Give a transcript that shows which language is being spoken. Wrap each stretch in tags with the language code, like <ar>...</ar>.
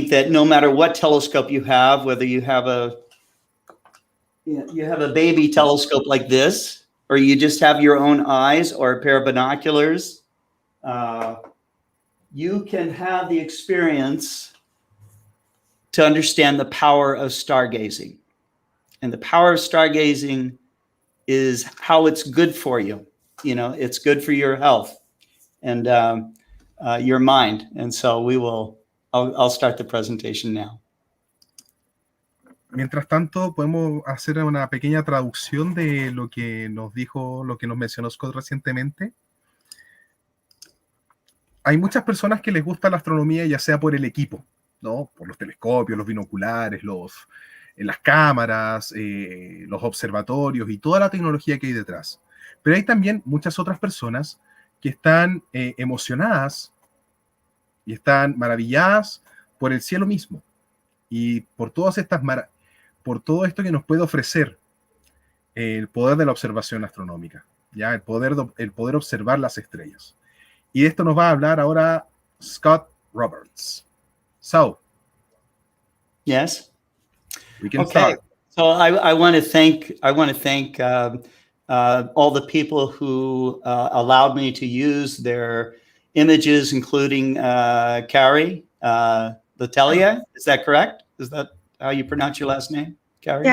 <en>no matter what telescope you have, whether you have a baby telescope like this, or you just have your own eyes or a pair of binoculars, you can have the experience to understand the power of stargazing. And the power of stargazing is how it's good for you. It's good for your health and your mind. And so I'll start the presentation now.</en> <es>Mientras tanto, podemos hacer una pequeña traducción de lo que nos mencionó Scott recientemente. Hay muchas personas que les gusta la astronomía, ya sea por el equipo, ¿no? Por los telescopios, los binoculares, las cámaras, los observatorios y toda la tecnología que hay detrás. Pero hay también muchas otras personas que están emocionadas y están maravilladas por el cielo mismo y por todo esto que nos puede ofrecer el poder de la observación astronómica, ¿ya? El poder observar las estrellas. Y de esto nos va a hablar ahora Scott Roberts.</es> <en>So, yes, we can start. So I want to thank all the people who allowed me to use their images, including Carrie Latelia. Is that correct? Is that how you pronounce your last name, Carrie?</en>